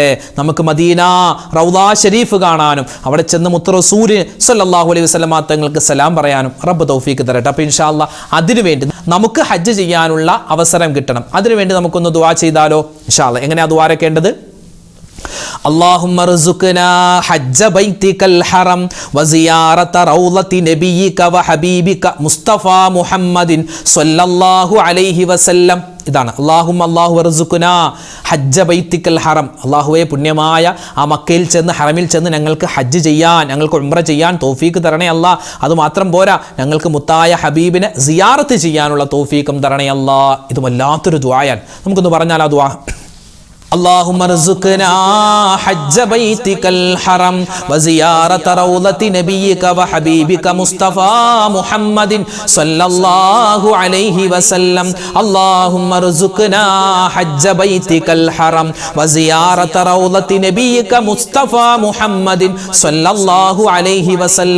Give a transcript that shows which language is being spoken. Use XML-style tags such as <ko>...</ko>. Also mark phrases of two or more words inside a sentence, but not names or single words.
<ml>നമുക്ക് മദീന റൗദ ഷരീഫ് കാണാനും അവിടെ ചെന്ന് മുത്ത് റസൂൽ</ml> <ar>صلى الله عليه وسلم</ar> <ml>തങ്ങൾക്ക് സലാം പറയാനും റബ്ബ് തൗഫീക്ക് തരട്ടെ. അപ്പോൾ</ml> <ar>إن شاء الله</ar> <ml>അതിനുവേണ്ടി നമുക്ക് ഹജ്ജ് ചെയ്യാനുള്ള അവസരം കിട്ടണം. അതിനുവേണ്ടി നമുക്കൊന്ന് ദുആ ചെയ്താലോ?</ml> <ar>إن شاء الله.</ar> <ml>എങ്ങനെയാ ദുആരക്കേണ്ടത്?</ml> <ar>اللهم ارزقنا حج بيتك الحرم وزيارة روضة نبيك وحبيبك مصطفى محمد صلى الله عليه وسلم. ഇതാണ് الله وارزقنا حج بيتك الحرم.</ar> <ml>അല്ലാഹുവേ, പുണ്യമായ ആ മക്കയിൽ ചെന്ന് ഹറമിൽ ചെന്ന് ഞങ്ങൾക്ക് ഹജ്ജ് ചെയ്യാൻ, ഞങ്ങൾക്ക് ഉംറ ചെയ്യാൻ തൗഫീക്ക് തരണേ അല്ലാ. അതുമാത്രം പോരാ, ഞങ്ങൾക്ക് മുത്തായ ഹബീബിനെ സിയാറത്ത് ചെയ്യാനുള്ള തൗഫീക്കും തരണേ അല്ലാ. ഇത് വല്ലാത്തൊരു ദുആയാണ്. നമുക്കൊന്ന് പറഞ്ഞാൽ ആ ദുആ.</ml> <ar>اللهم ارزقنا حج بيتك الحرم وزيارة روضة نبيك وحبيبك مصطفى محمد صلى الله عليه وسلم. اللهم ارزقنا حج بيتك الحرم وزيارة روضة نبيك مصطفى محمد صلى الله عليه وسلم.</ar>